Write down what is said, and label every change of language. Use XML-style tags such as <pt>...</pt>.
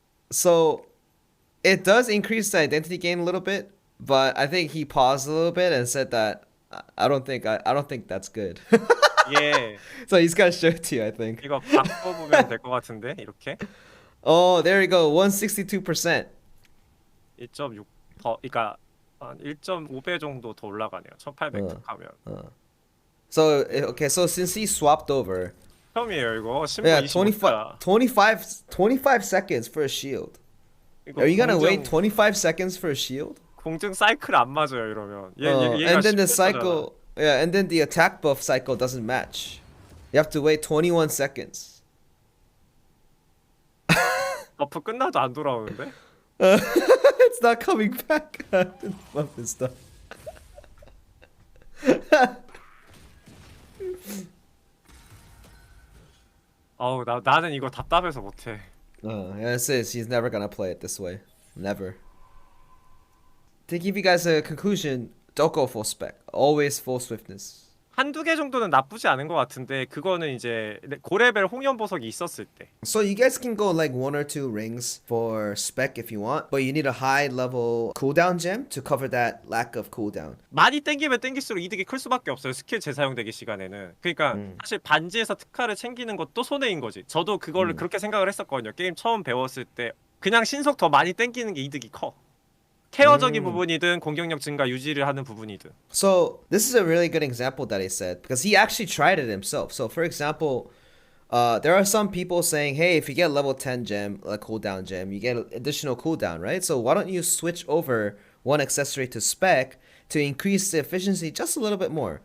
<en>So it does increase the identity gain a little bit, but I think he paused a little bit and said that I don't think that's good.</en> <ko>예.</ko> <en>So he's gonna show it to you, I think.</en> <ko>이거 바꿔보면 될 것 같은데 이렇게</ko> <en>Oh, there you go. 162%.</en> <ko>1.6 더, 그러니까 한 1.5배 정도 더 올라가네요. 1800 하면.</ko> <en>So okay, so since he swapped over,</en> <ko>처음이에요 이거. 신부</ko> <en>yeah,</en> <ko>25자.</ko> <en>25 seconds for a shield. Are you gonna wait 25 seconds for a shield?</en> <ko>공증 사이클 안 맞아요 이러면. 얘가</ko> <en>and then the</en> <ko>10회</ko> <en>cycle, yeah, and then the attack buff cycle doesn't match. You have to wait 21 seconds.</en> <ko>버프 끝나도 안 돌아오는데?</ko> <en>It's not coming back. Love this stuff.</en> <ko>나는 이거 답답해서 못해.</ko> <en>Yeah, it says he's never gonna play it this way. Never. To give you guys a conclusion, don't go full spec. Always full swiftness.</en> <ko>한두 개 정도는 나쁘지 않은 것 같은데 그거는 이제 고레벨 홍연 보석이 있었을 때.</ko> <en>So you guys can go like 1 or 2 rings for spec if you want, but you need a high level cooldown gem to cover that lack of cooldown.</en> <ko>많이 땡기면 땡길수록 이득이 클 수밖에 없어요. 스킬 재사용되기 시간에는. 그러니까 사실 반지에서 특화를 챙기는 것도 손해인 거지. 저도 그거를 그렇게 생각을 했었거든요. 게임 처음 배웠을 때 그냥 신속 더 많이 땡기는 게 이득이 커. 케어적인 부분이든 공격력 증가 유지를 하는 부분이든.</ko> <en>So this is a really good example that he said because he actually tried it himself. So for example, there are some people saying, hey, if you get level 10 gem, a cooldown gem, you get additional cooldown, right? So why don't you switch over one accessory to spec to increase the efficiency just a little bit more?</en>